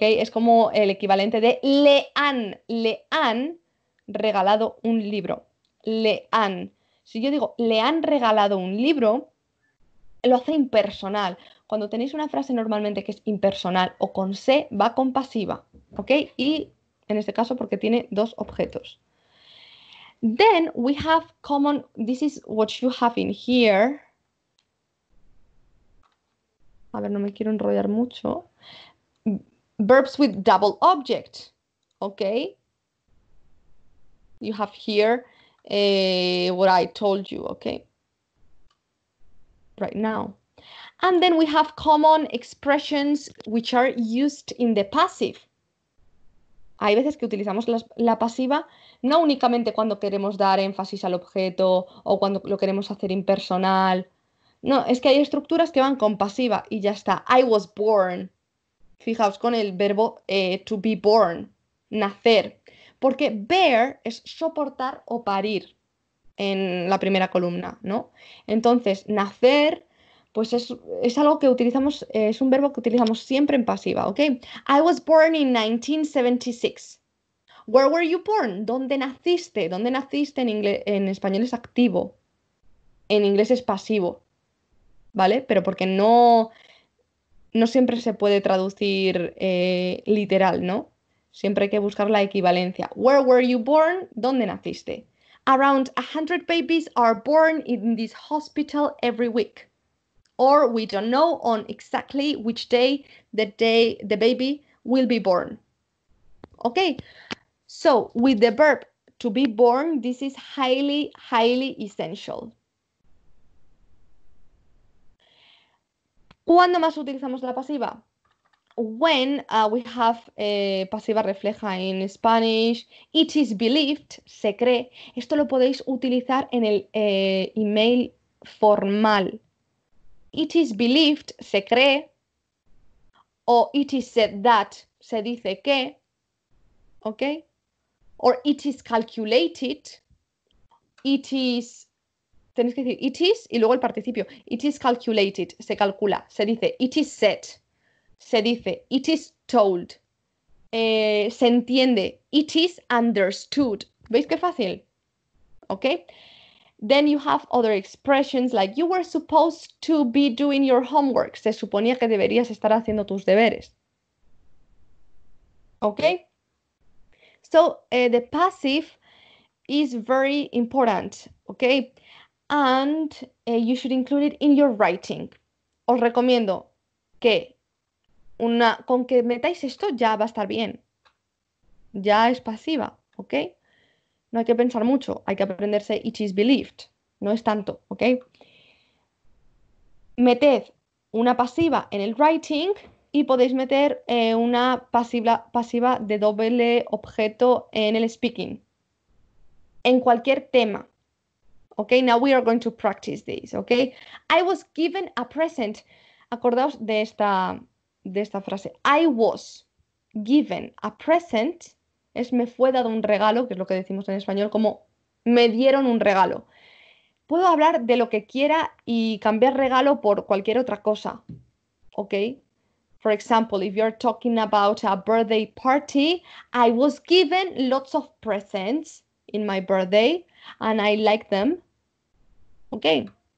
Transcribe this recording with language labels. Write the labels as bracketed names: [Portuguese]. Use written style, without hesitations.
[Spanish] Es como el equivalente de le han regalado un libro. Le han. Si yo digo le han regalado un libro, lo hace impersonal. Cuando tenéis una frase normalmente que es impersonal o con se, va con pasiva, ¿ok? Y en este caso porque tiene dos objetos. [English] Then we have common, this is what you have in here. [Spanish] A ver, no me quiero enrollar mucho. [English] Verbs with double object, okay? You have here what I told you, okay? Right now. And then we have common expressions which are used in the passive. [Spanish] Hay veces que utilizamos la pasiva no únicamente cuando queremos dar énfasis al objeto o cuando lo queremos hacer impersonal. No, es que hay estructuras que van con pasiva y ya está. [English] I was born. [Spanish] Fijaos con el verbo to be born, nacer. Porque bear es soportar o parir en la primera columna, ¿no? Entonces, nacer, pues es algo que utilizamos, es un verbo que utilizamos siempre en pasiva, ¿ok? [English] I was born in 1976. Where were you born? [Spanish] ¿Dónde naciste? ¿Dónde naciste en inglés? En español es activo. En inglés es pasivo, ¿vale? Pero porque no siempre se puede traducir literal, ¿no? Siempre hay que buscar la equivalencia. [English] Where were you born? [Spanish] ¿Dónde naciste? [English] Around 100 babies are born in this hospital every week. Or we don't know on exactly which day the baby will be born. Okay? So with the verb to be born, this is highly, highly essential. [Spanish] ¿Cuándo más utilizamos la pasiva? [English] When we have [Spanish] pasiva refleja en Spanish, [English] it is believed, [Spanish] se cree. Esto lo podéis utilizar en el email formal. [English] It is believed, [Spanish] se cree. O [English] it is said that, [Spanish] se dice que. [English] ¿Ok? Or it is calculated. It is, [Spanish] tenéis que decir it is y luego el participio. [English] It is calculated, [Spanish] se calcula. Se dice [English] it is said. [Spanish] Se dice [English] it is told. [Spanish] Se entiende. [English] It is understood. [Spanish] ¿Veis qué fácil? [English] ¿Ok? Then you have other expressions like you were supposed to be doing your homework. [Spanish] Se suponía que deberías estar haciendo tus deberes. ¿Ok? [English] So the passive is very important. ¿Ok? And you should include it in your writing. [Spanish] Os recomiendo que con que metáis esto ya va a estar bien. Ya es pasiva, ¿ok? No hay que pensar mucho, hay que aprenderse it is believed, no es tanto, ¿ok? Meted una pasiva en el writing y podéis meter una pasiva de doble objeto en el speaking, en cualquier tema, ¿ok? [English] Now we are going to practice this, ¿ok? I was given a present. [Spanish] Acordaos de esta frase. [English] I was given a present. [Spanish] Es me fue dado un regalo, que es lo que decimos en español, como me dieron un regalo. Puedo hablar de lo que quiera y cambiar regalo por cualquier otra cosa, ¿ok? [English] For example, if you're talking about a birthday party, I was given lots of presents in my birthday and I like them, ¿ok?